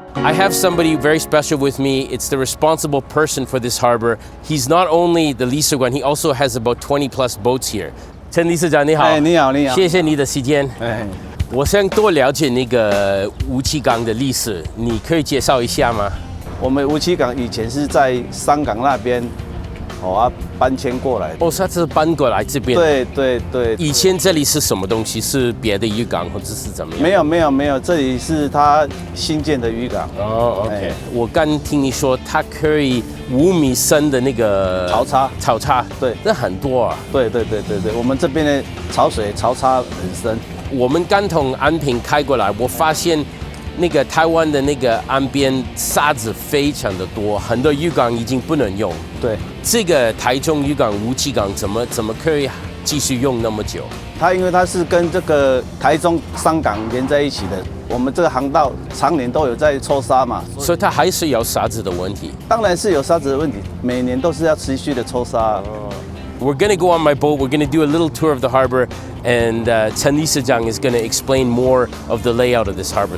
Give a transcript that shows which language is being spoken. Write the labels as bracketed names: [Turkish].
[English] I have somebody very special with me. It's the responsible person for this harbor. He's not only the 理事官, he also has about 20 plus boats here. [Chinese] 陈理事长你好。你好，你好。谢谢你的时间。我想多了解那个吴七港的历史，你可以介绍一下吗？我们吴七港以前是在香港那边搬迁过来的。哦，他是搬过来这边。对。以前这里是什么东西？是别的渔港或者是怎么样？没有，这里是他新建的渔港。哦 ，OK。我刚听你说它可以5米深的那个潮差，对，那很多啊。对，我们这边的潮差很深。我们刚从安平开过来，我发现那个台湾的那个岸边沙子非常的多，很多渔港已经不能用。对，这个台中渔港、吴七港怎么可以继续用那么久？因为它是跟这个台中香港连在一起的，我们这个航道常年都有在抽沙嘛，所以它还是有沙子的问题。当然是有沙子的问题，每年都是要持续的抽沙。 [English] We're going to go on my boat. We're going to do a little tour of the harbor, and Chen Lisajang is going to explain more of the layout of this harbor.